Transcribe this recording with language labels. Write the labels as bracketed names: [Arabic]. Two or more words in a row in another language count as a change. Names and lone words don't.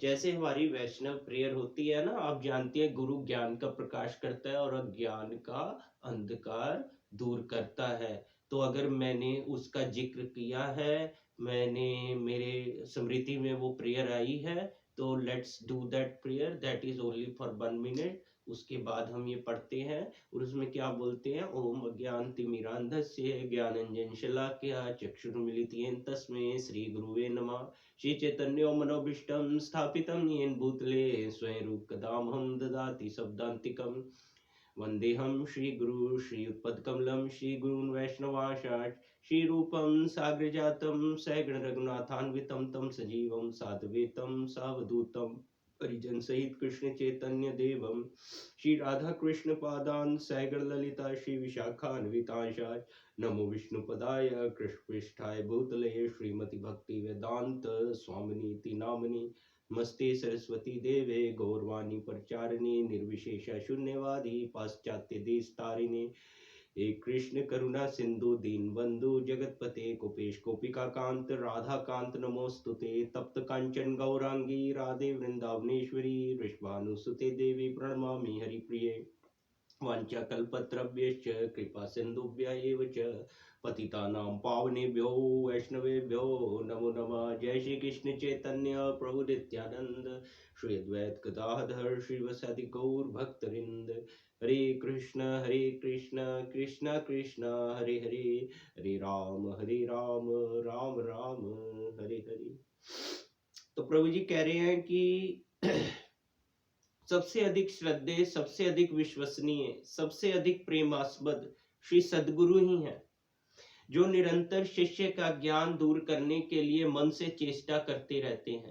[Hindi] जैसे हमारी वैष्णव प्रेयर होती है ना, आप जानते हैं गुरु ज्ञान का प्रकाश करता है और अज्ञान का अंधकार दूर करता है। तो अगर मैंने उसका जिक्र किया है, मैंने मेरे स्मृति में वो प्रेयर आई है, तो [English] let's do that prayer. that is only for 1 minute. [Hindi] उसके बाद हम ये पढ़ते हैं और उसमें क्या बोलते हैं। [Sanskrit] ओम अज्ञानतिमिरान्धस्य ज्ञानांजन शलाकया चक्षुरुन्मीलितं तस्मै श्री गुरुवे नमः। श्री चैतन्यो मनोभीष्टं स्थापितं येन भूतले स्वयं रूप कदामहं ददाति शब्दान्तिकम्। वन्देहं श्री गुरु श्री उत्पदकमलं श्री गुरून् वैष्णवांश्च श्री रूपं साग्रजातं सहगण रघुनाथान्वितं तं सजीवं साद्वैतं सावधूतं परिजन सहित कृष्ण चैतन्य देवम श्री राधा कृष्ण पादान सैगण ललिता श्री विशाखान्वितांशाय नमो विष्णुपदाय कृष्ण पृष्ठाय भूतले श्रीमति भक्ति वेदांत स्वामिनीति नामनि नमस्ते सरस्वती देवे गौरवाणी प्रचारिणे निर्विशेष शून्यवादी पाश्चात्य देश तारिणे हे कृष्ण करुणा सिंधु दीन बंधु जगतपते कुपेश गोपिका कांत राधा कांत नमोस्तुते तप्त कांचन गौरांगी राधे वृंदावनेश्वरी वृषभानुसुते देवी प्रणमामि हरिप्रिये वाञ्छाकल्पतरुभ्यश्च कृपा सिन्धुभ्य एव च पतितानां पावनेभ्यो वैष्णवेभ्यो नमो नमः। जय श्री कृष्ण चैतन्य प्रभु नित्यानंद श्री अद्वैत गदाधर श्रीवासादि गौर भक्तवृंद हरे कृष्ण कृष्ण कृष्ण हरे हरे हरे राम राम राम हरे हरे। [Hindi] तो प्रभु जी कह रहे हैं कि सबसे अधिक श्रद्धेय, सबसे अधिक विश्वसनीय, सबसे अधिक प्रेमास्पद श्री सद्गुरु ही हैं, जो निरंतर शिष्य का ज्ञान दूर करने के लिए मन से चेष्टा करते रहते हैं।